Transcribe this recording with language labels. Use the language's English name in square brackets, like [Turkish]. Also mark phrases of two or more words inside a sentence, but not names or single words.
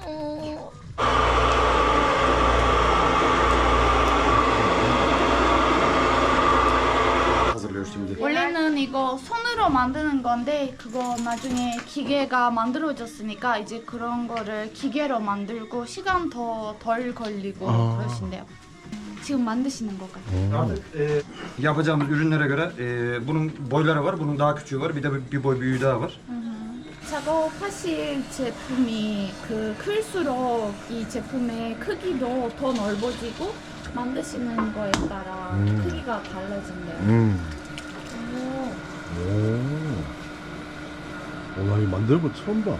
[Korean] 원래는 이거 손으로 만드는 건데 그거 나중에 기계가 만들어졌으니까 이제 그런 거를 기계로 만들고 시간 더 덜 걸리고 그러신대요. 지금 만드시는 것 같아요. [Turkish] Abi, yapacağımız ürünlere göre bunun boyları var, bunun daha küçüğü var, bir de bir boy büyüğü daha var. [Korean] 작업하실 제품이 클수록 이 제품의 크기도 더 넓어지고 만드시는 거에 따라 크기가 달라진대요. 나 이거 만드는 거 처음 봐.